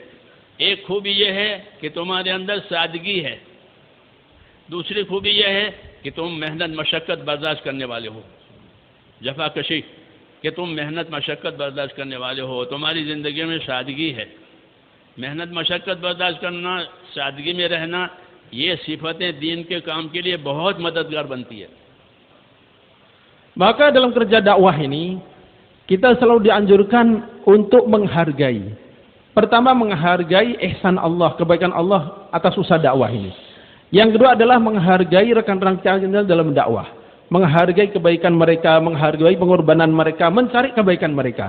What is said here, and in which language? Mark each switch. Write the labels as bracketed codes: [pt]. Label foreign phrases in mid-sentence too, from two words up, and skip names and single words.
[hi] एक खूबी ये है कि तुम्हारे अंदर सादगी है, दूसरी खूबी ये है कि तुम मेहनत मशक्क़त बर्दाश्त करने वाले हो, जफाकशी, कि तुम मेहनत मशक्क़त बर्दाश्त करने वाले हो, तुम्हारी ज़िंदगी में सादगी है। मेहनत मशक्क़त बर्दाश्त करना, सादगी में रहना, ये सिफतें दीन के काम के लिए बहुत मददगार बनती है। [id] Maka dalam kerja dakwah ini kita selalu dianjurkan untuk menghargai. Pertama, menghargai ihsan Allah, kebaikan Allah atas usaha dakwah ini. Yang kedua adalah menghargai rekan-rekan kita dalam dakwah, menghargai kebaikan mereka, menghargai pengorbanan mereka, mencari kebaikan mereka.